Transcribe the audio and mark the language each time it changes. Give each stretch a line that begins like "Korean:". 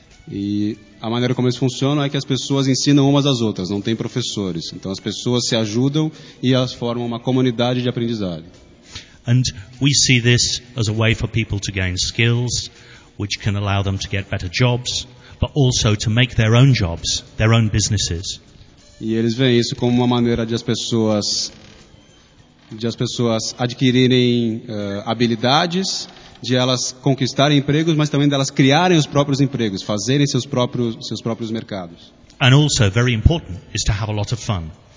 Portuguese: E a maneira como isso funciona é que as pessoas ensinam umas às outras, não tem professores. Então as pessoas se ajudam e elas formam uma comunidade de aprendizagem.
English: And we see this as a way for people to gain skills, which can allow them to get better jobs, but also to make their own jobs, their own businesses.
Portuguese: E eles veem isso como uma maneira de as pessoas adquirirem habilidades, de elas conquistarem empregos, mas também delas criarem os próprios empregos, fazerem seus próprios mercados.
English: And also, very important, is to have a lot of fun.